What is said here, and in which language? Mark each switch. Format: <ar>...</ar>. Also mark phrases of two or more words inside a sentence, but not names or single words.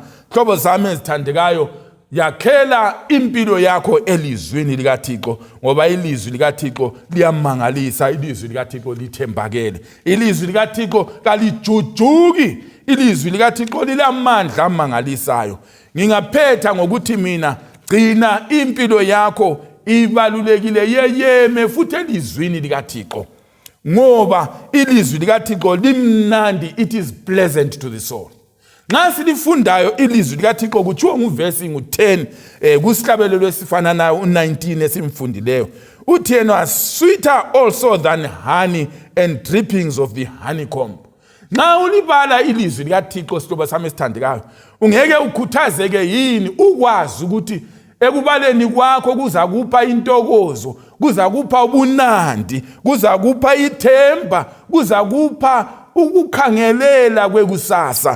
<nd>Hlobo zami ezithandekayo, yakhela impilo yakho elizwini likaThixo, ngoba ilizwi likaThixo liyamangalisa, ilizwi likaThixo lithembakele, ilizwi likaThixo kalijujuki, ilizwi likaThixo lilamandla amangalisayo. Ngingaphetha ngokuthi mina, gcina impilo yakho ibalulekile, yeyeme futhi elizwini likaThixo, ngoba ilizwi likaThixo limnandi,</nd> <en>it is pleasant to the soul.</en> <nd>Nxa silifundayo ilizwi likaThixo kutshiwo nguvesi ngu10 kusihlabelelo esifana nayo u19 esimfundileyo. Uthi yena,</nd> <en>sweeter also than honey and drippings of the honeycomb.</en> <nd>Nxa ulibala ilizwi likaThixo sihlobo sami esithandekayo, ungeke ukhuthazeke yini ukwazi ukuthi ekubaleni kwakho kuza kupha intokozo, kuza kupha ubunandi, kuza kupha ithemba, kuza kupha ukukhangelela kwekusasa.</nd>